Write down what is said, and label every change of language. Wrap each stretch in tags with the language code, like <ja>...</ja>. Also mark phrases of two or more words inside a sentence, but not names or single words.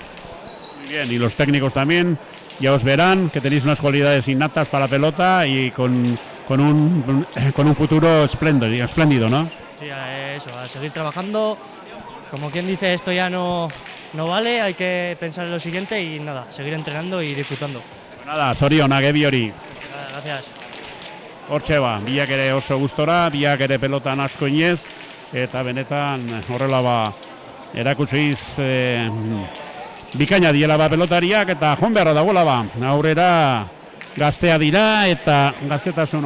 <es>Muy bien, y los técnicos también, ya os verán que tenéis unas cualidades innatas para la pelota y con un futuro espléndido, ¿no? Sí, eso, a seguir trabajando. Como quien dice, esto ya no vale, hay que pensar en lo siguiente y nada, seguir entrenando y disfrutando. Nada,</es> <eu>zorionak gebi hori.</eu> <es>Gracias.</es> <eu>Hortxe ba, biak ere oso gustora, biak ere pelotan asko inez, eta benetan horrela erakutsiz bikaina diela pelotariak, eta joan beharra dagoela aurrera gaztea dira, eta gaztetasun</eu>